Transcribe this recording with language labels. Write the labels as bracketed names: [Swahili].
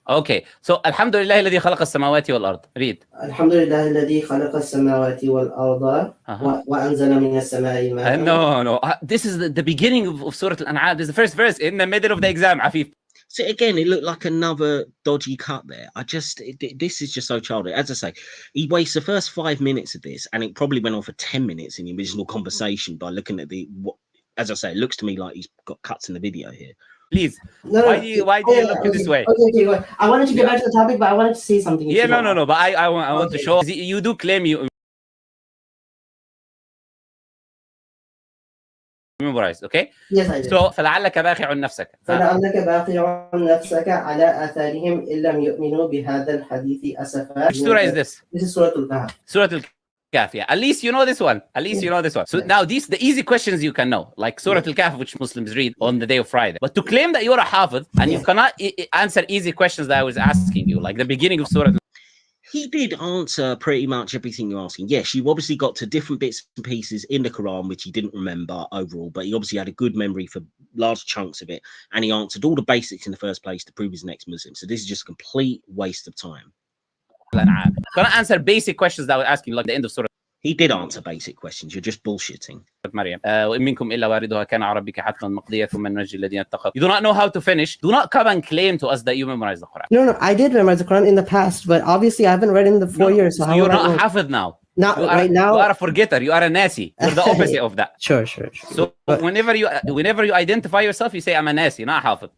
[English] Okay, so [Arabic] الحمد لله الذي خلق السماوات والأرض. [English] Read. [Arabic] الحمد لله الذي خلق السماوات والأرض وأنزل من السماء ماء. [English] No. This is the beginning of Surah Al-An'am. This is the first verse in the middle of the exam, Afif. So again, it looked like another dodgy cut there. This is just so childish. As I say, he wastes the first 5 minutes of this, and it probably went on for 10 minutes in the original conversation by looking at as I say, it looks to me like he's got cuts in the video here. Please, why do you look this way? Okay. I wanted to get back to the topic, but I wanted to say something. Yeah, no. But I want to show you do claim you memorized, okay? Yes, I did. [Arabic] So فلعلك باخع نفسك. فلعلك باخع نفسك على آثارهم إن لم يؤمنوا بهذا الحديث أسفا. [English] Which surah is this? This is Surah Al-Kahf. Surah Al-Kahf, yeah. At least you know this one. So now the easy questions you can know, like Surah Al-Kahf, which Muslims read on the day of Friday. But to claim that you're a Hafid and you cannot answer easy questions that I was asking you, like the beginning of Surah He did answer pretty much everything you're asking. Yes, you obviously got to different bits and pieces in the Quran, which he didn't remember overall, but he obviously had a good memory for large chunks of it. And he answered all the basics in the first place to prove he's an ex-Muslim. So this is just a complete waste of time. Can I answer basic questions that I was asking, like the end of Surah He did answer basic questions. You're just bullshitting. Maryam. [Arabic] وإن منكم إلا واردها كان على ربك حتما مقضيا ثم ننجي الذين اتقوا. [English] You do not know how to finish. Do not come and claim to us that you memorize the Quran. No, I did memorize the Quran in the past, but obviously I haven't read it in the 4 years. So you're not Hafid now. Not right now. You are a forgetter. You are a Nasi. You're the opposite of that. Sure. So whenever you identify yourself, you say I'm a Nasi, not Hafid.